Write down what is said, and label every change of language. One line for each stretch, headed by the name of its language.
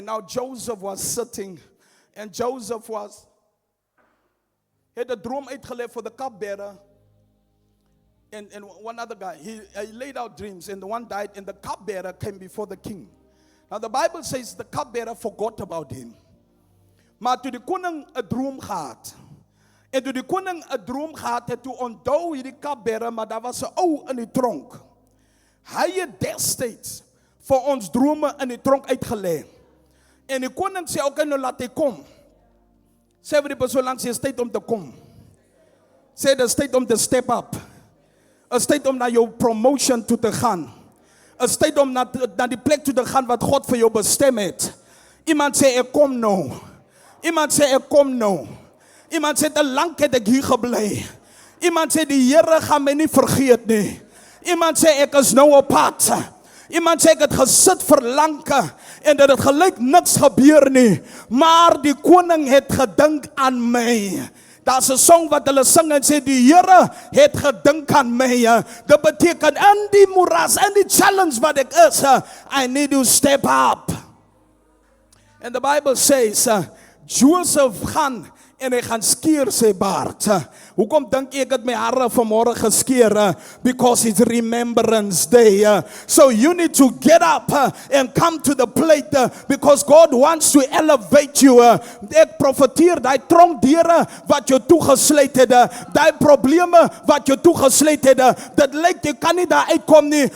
English: Now Joseph was sitting, and Joseph had a
Afrikaans: droom uitgelegd
English: for the cupbearer. And one other guy, he laid out dreams, and the one died, and the cupbearer came before the king. Now the Bible says the cupbearer forgot about him.
Afrikaans: Maar toe die koning 'n droom gehad, en toe die koning 'n droom gehad het, toe onthou hierdie cupbearer, maar daar was 'n ou in die tronk. Hy het destyds vir ons drome in die tronk uitgelê. En die koning sê, okay, nou laat hy kom. Sê vir die persoon langs jy, is tyd om te kom. Sê, dit is tyd om te
English: step up.
Afrikaans: Is tyd om na jou promotion toe te gaan. Is tyd om na die plek toe te gaan wat God vir jou bestem het. Iemand sê, ek kom nou. Iemand sê, ek kom nou. Iemand sê, te lank het ek hier gebly. Iemand sê, die Here gaan my nie vergeet nie. Iemand sê, ek is nou op pad. Iemand sê, ek het gesit vir lanke, en dat het gelyk niks gebeur nie. Maar die koning het gedink aan my. Daar's 'n song wat hulle sing en sê, die Here het gedink aan my. Dit beteken, in die moeras, in die challenge wat ek is,
English: I need to step up. And the Bible says,
Afrikaans: Joseph gaan, en hy gaan skeer sy baard. Hoekom dink ek het my hare vanmôre geskeer?
English: Because it's Remembrance Day. So you need to get up and come to the plate, because God wants to elevate you.
Afrikaans: Ek profeteer, die tronkdeure wat jou toegesluit het, die probleme wat jou toegesluit het, dit lyk jy kan nie daar uitkom nie.